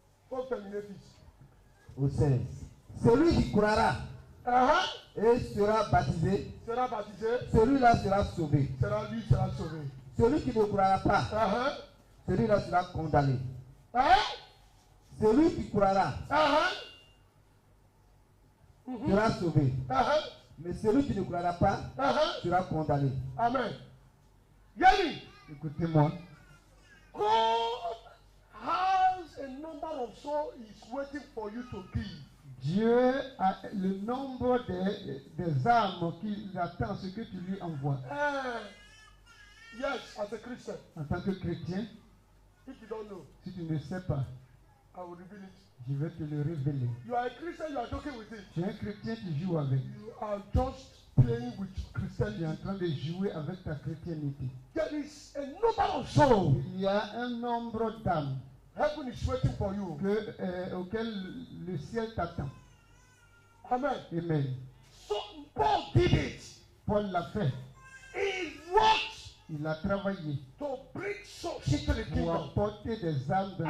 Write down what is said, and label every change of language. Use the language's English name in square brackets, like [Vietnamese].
[French] Faut terminer, fils. Au 16. Celui qui croira et sera baptisé, Sera baptisé, celui-là sera sauvé. lui sera sauvé. Celui qui ne croira pas, celui-là sera condamné. Celui qui croira sera sauvé. Mais celui qui ne croira pas sera condamné. Amen. Yanni, Écoutez-moi, [English] God has a number of souls is waiting for you to give. [French] Dieu a le nombre des âmes qui attend ce que tu lui envoies. [English] Yes, as a Christian. [French] En tant que chrétien, [English] If you don't know, [French] si tu ne sais pas, [English] I will reveal it. [French] je vais te le révéler. [English] You are a Christian, you are joking with it. [French] Tu es un chrétien, tu joues avec. [English] You are just playing with [French] Tu es en [English] Christianity. [French] train de jouer avec ta chrétienté. [English] There is a number of souls. [French] Il y a un nombre d'âmes [English] Heaven is waiting for you. [French] auxquelles le ciel t'attend. [English] Amen. [French] Amen. [English] So Paul did it. [French] Paul l'a fait. [English] He worked [French] Il a travaillé [English] to bring souls into the [French] pour [English] kingdom. [French] apporter des âmes dans le